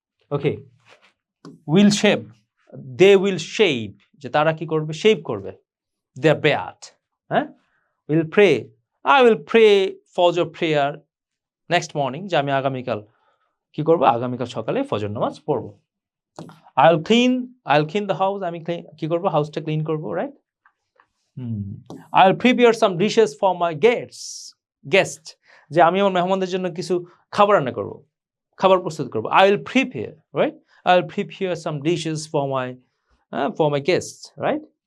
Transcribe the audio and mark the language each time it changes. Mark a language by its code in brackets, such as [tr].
[en] okay, will shave, they will shave, [bn] যে তারা কি করবে? শেভ করবে। [en] They are বেয়াট। হ্যাঁ, will pray, I will pray Fajr prayer next morning, [bn] যে আমি আগামীকাল কি করবো? আগামীকাল সকালে ফজর নামাজ পড়বো। [en] I'll clean the house, [bn] আমি কি করবো? হাউসটা ক্লিন করবো, right? [en] I'll prepare some dishes for my guest, [bn] যে আমি আমার মেহমানদের জন্য কিছু খাবার রান্না করবো, খাবার প্রস্তুত করবো। [en] I will prepare, right? I'll prepare some dishes for my guests, right?